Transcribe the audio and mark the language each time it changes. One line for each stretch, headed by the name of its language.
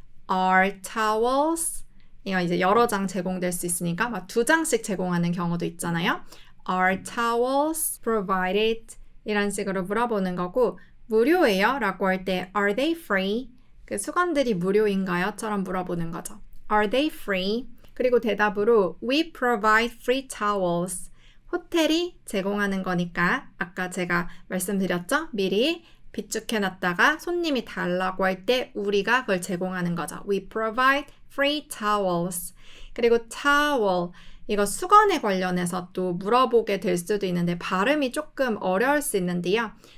English: Are towels?
Korean: 이거 이제 여러 장 제공될 수 있으니까 막 2장씩 제공하는 경우도 있잖아요.
English: Are towels provided?
Korean: 이런 식으로 물어보는 거고, 무료예요? 라고 할 때
English: Are they free?
Korean: 그 수건들이 무료인가요? 처럼 물어보는 거죠.
English: Are they free?
Korean: 그리고 대답으로
English: We provide free towels.
Korean: 호텔이 제공하는 거니까 아까 제가 말씀드렸죠? 미리 비축해놨다가 손님이 달라고 할 때 우리가 그걸 제공하는 거죠.
English: We provide free towels.
Korean: 그리고 towel, 이거 수건에 관련해서 또 물어보게 될 수도 있는데 발음이 조금 어려울 수 있는데요.